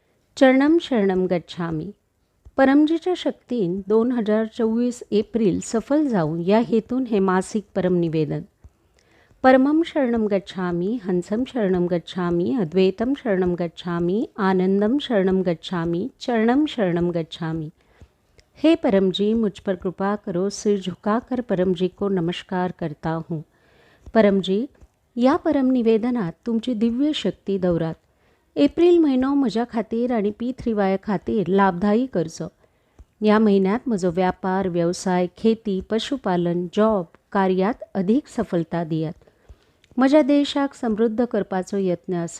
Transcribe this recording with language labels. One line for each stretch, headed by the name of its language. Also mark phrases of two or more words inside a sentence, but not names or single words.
Sanskrit: चरणम शरणम गच्छामी.
Konkani: परमजीच्या शक्तीन 2024 एप्रिल सफल जाऊन या हेतून हे मासिक परमनिवेदन.
Sanskrit: परमं शरणम गच्छामी, हंसम शरणम गच्छामी, अद्वैतम शरणम गच्छामी, आनंदम शरणम गच्छामी, चरणम शरणम गच्छामी.
Hindi: हे परमजी, मुझ पर कृपा करो. सिर झुकाकर परमजी को नमस्कार करता हूँ.
Konkani: परमजी, या परमनिवेदनात तुमची दिव्य शक्ती दौरात. एप्रिल महिनो म्हज्या खातीर आनी P3Y खातीर लाभदायी करचो. ह्या महिन्यात म्हजो व्यापार, व्यवसाय, खेती, पशुपालन, जॉब कार्यात अधिक सफलता दियात. म्हज्या देशाक समृद्ध करपाचो यत्न आसा.